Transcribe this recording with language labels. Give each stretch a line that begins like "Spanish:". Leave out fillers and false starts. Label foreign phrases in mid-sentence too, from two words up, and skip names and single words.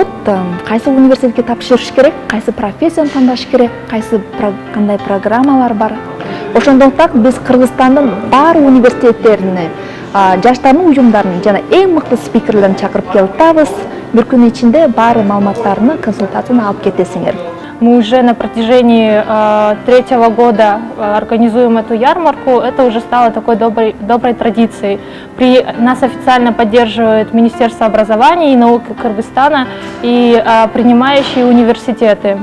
Kyrgyz: Кайсы университетке тапшырыш керек, кайсы профессияны тандаш керек, кандай программалар бар. Ошондуктан биз Кыргызстандын бар университеттерине, жаштардын уюмдарын жана эң мыкты спикерлерин чакырып келип атабыз. Бир күн ичинде баары маалыматтарны, консультацияны алып кетесиңер.
Russian: Мы уже на протяжении 3-го года организуем эту ярмарку. Это уже стало такой доброй традицией. Нас официально поддерживает Министерство образования и науки Кыргызстана и принимающие университеты.